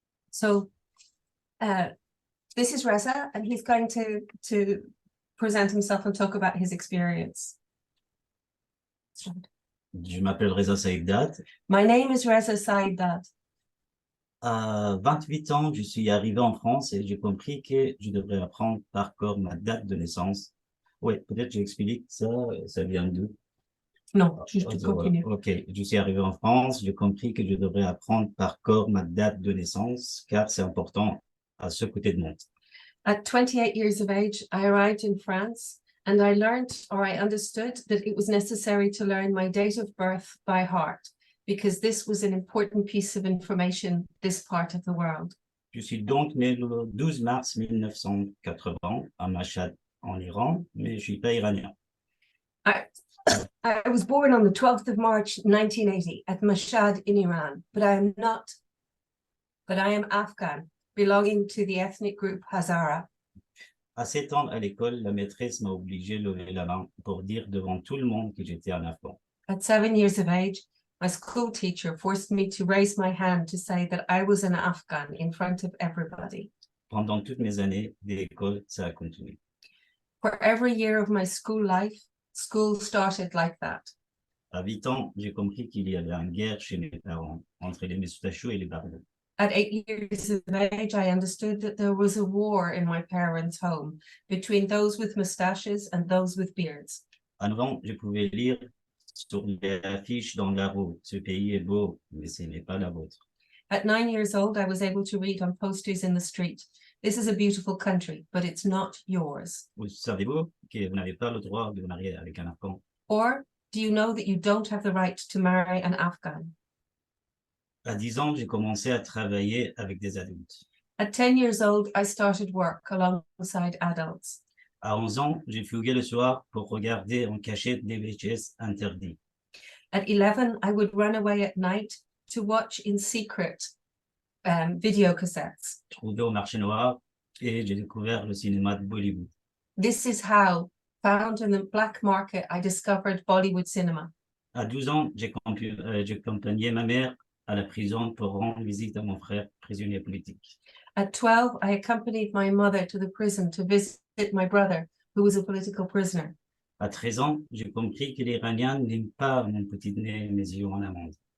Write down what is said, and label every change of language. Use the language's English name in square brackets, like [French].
[English] So this is Reza, and he's going to present himself and talk about his experience. [French] Je m'appelle Reza Sahibdad. [English] My name is Reza Sahibdad. [French] À 28 ans, je suis arrivé en France et j'ai compris que je devrais apprendre par cœur ma date de naissance. Oui, peut-être j'explique ça, ça vient d'où? Non, juste continue. Ok, je suis arrivé en France, j'ai compris que je devrais apprendre par cœur ma date de naissance, car c'est important à ce côté de monde. [English] At 28 years of age, I arrived in France and I learned, or I understood, that it was necessary to learn my date of birth by heart, because this was an important piece of information this part of the world. [French] Je suis donc né le 12 mars 1980 à Mashhad, en Iran, mais je suis pas iranien. [English] I was born on the 12th of March 1980 at Mashhad in Iran, but I am Afghan, belonging to the ethnic group Hazara. [French] À 7 ans à l'école, la maîtresse m'a obligé de lever la main pour dire devant tout le monde que j'étais un Afghan. [English] At 7 years of age, my school teacher forced me to raise my hand to say that I was an Afghan in front of everybody. [French] Pendant toutes mes années d'école, ça a continué. [English] For every year of my school life, school started like that. [French] À 8 ans, j'ai compris qu'il y avait une guerre chez mes parents, entre les Mustachos et les Barbus. [English] At 8 years of age, I understood that there was a war in my parents' home between those with mustaches and those with beards. [French] À 9 ans, je pouvais lire sur les affiches dans la rue, ce pays est beau, mais ce n'est pas la vôtre. [English] At 9 years old, I was able to read on posters in the street, "This is a beautiful country, but it's not yours." [French] Vous savez-vous que vous n'avez pas le droit de vous marier avec un Afghan? [English] Or, do you know that you don't have the right to marry an Afghan? [French] À 10 ans, j'ai commencé à travailler avec des adultes. [English] At 10 years old, I started work alongside adults. [French] À 11 ans, j'ai fugué le soir pour regarder en cachette des VHS interdits. [English] At 11, I would run away at night to watch in secret video cassettes. [French] Trouvé au marché noir et j'ai découvert le cinéma de Bollywood. [English] This is how, found in the black market, I discovered Bollywood cinema. [French] À 12 ans, j'ai accompagné ma mère à la prison pour rendre visite à mon frère prisonnier politique. [English] At 12, I accompanied my mother to the prison to visit my brother, who was a political prisoner. [French] À 13 ans, j'ai compris que les Iraniens n'aiment pas mon petit nez et mes yeux en amande.